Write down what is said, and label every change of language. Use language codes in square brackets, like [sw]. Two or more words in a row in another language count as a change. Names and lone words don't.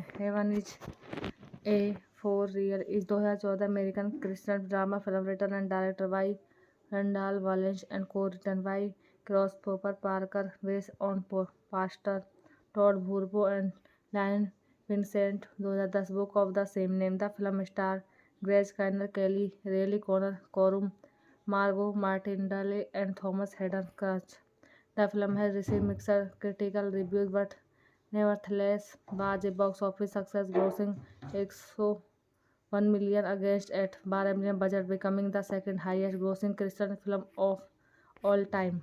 [en] Heaven is a for real is 2014 American Christian drama film written and director by Randall Wallace and co-written by Christopher Parker, based on Pastor Todd Burbo and Lion Vincent. 2010 book of the same name. The film star Grace Kiner, Kelly Reilly, Connor Corum, Margot Martindale and Thomas Hayden Church. The film has received mixed critical reviews but nevertheless was a box office success, grossing 1 million against at 12 million budget, becoming the second highest grossing Christian film of all time.